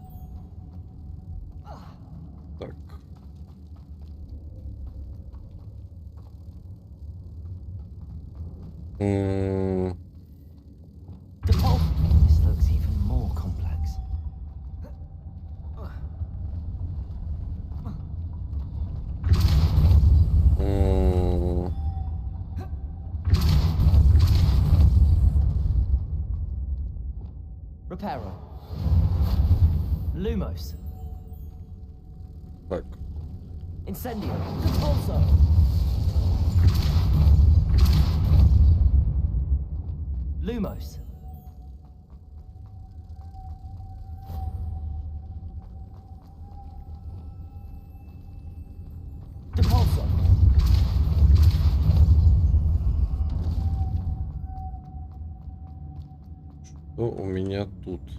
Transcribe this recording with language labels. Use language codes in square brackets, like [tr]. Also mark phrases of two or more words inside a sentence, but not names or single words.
[ru] Так. [en] This looks even more complex. Reparo. Lumos. [ru] Так. Incendio. Repulso. Lumos. Depulso. Что у меня тут?